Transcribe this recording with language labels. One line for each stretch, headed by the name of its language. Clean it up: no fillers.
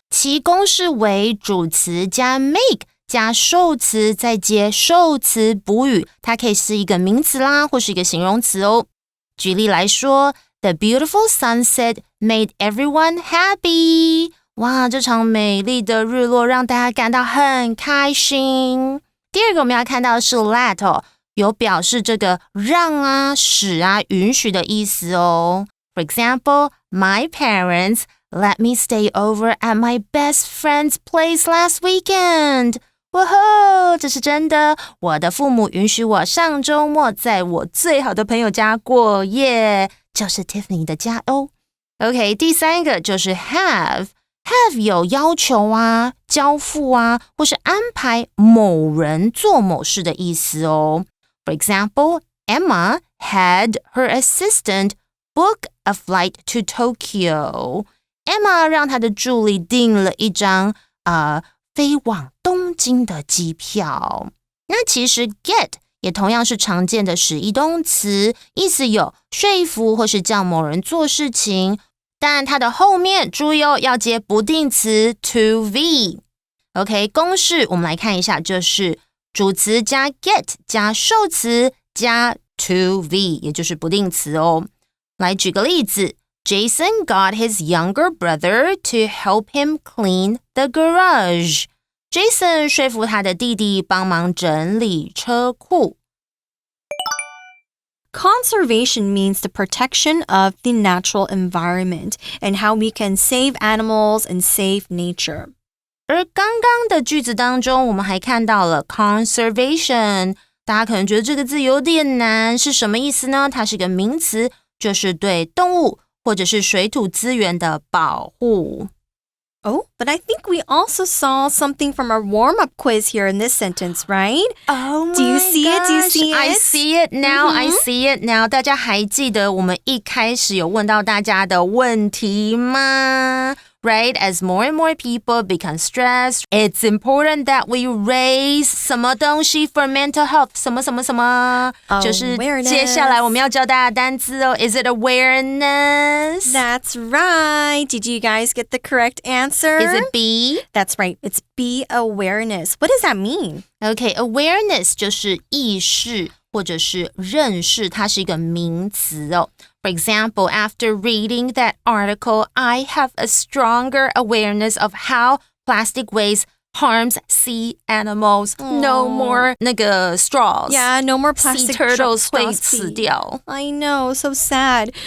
Chinese: 其公式为主词加 make 加受词再接受词补语，它可以是一个名词啦，或是一个形容词哦。举例来说，
English: The beautiful sunset made everyone happy.
Chinese: 哇，这场美丽的日落让大家感到很开心。第二个我们要看到的是 let 哦，有表示这个让啊、使啊、允许的意思哦。
English: For example, my parents let me stay over at my best friend's place last weekend.
Chinese: 哇吼，这是真的！我的父母允许我上周末在我最好的朋友家过夜，就是 Tiffany 的家哦。 OK， 第三个就是 have。Have 有要求啊、交付啊，或是安排某人做某事的意思哦。
English: For example, Emma had her assistant book a flight to Tokyo.
Chinese: Emma 让她的助理订了一张飞往东京的机票。那其实 get 也同样是常见的使役动词，意思有说服或是叫某人做事情，但它的后面注意哦，要接不定词 to be。 OK， 公式我们来看一下，就是主词加 get 加受词加 to be， 也就是不定词哦。来举个例子，
English: Jason got his younger brother to help him clean the garage.
Chinese: Jason 说服他的弟弟帮忙整理车库。
English: Conservation means the protection of the natural environment and how we can save animals and save nature.
Chinese: 而刚刚的句子当中，我们还看到了 conservation， 大家可能觉得这个字有点难，是什么意思呢？它是个名词，就是对动物或者是水土资源的保护。
English: Oh, but I think we also saw something from our warm-up quiz here in this sentence, right? Oh my Do you see it? Do you see it? I see it now. I see it now.
Chinese: 大家还记得我们一开始有问到大家的问题吗？
English: Right? As more and more people become stressed, it's important that we raise
Chinese: 什么东西
English: for mental health?
Chinese: 什么什么什么？就是接下来我们要教大家的单字哦。
English: Is it awareness? That's right. Did you guys get the correct answer? Is it B? That's right. It's B, awareness. What does that mean?
Chinese: Okay, awareness 就是意识或者是认识，它是一个名词哦。
English: For example, after reading that article, I have a stronger awareness of how plastic waste harms sea animals. No more 那个 straws. Yeah, no more plastic sea turtles straws.
Chinese: 会死掉。
English: I know, so sad.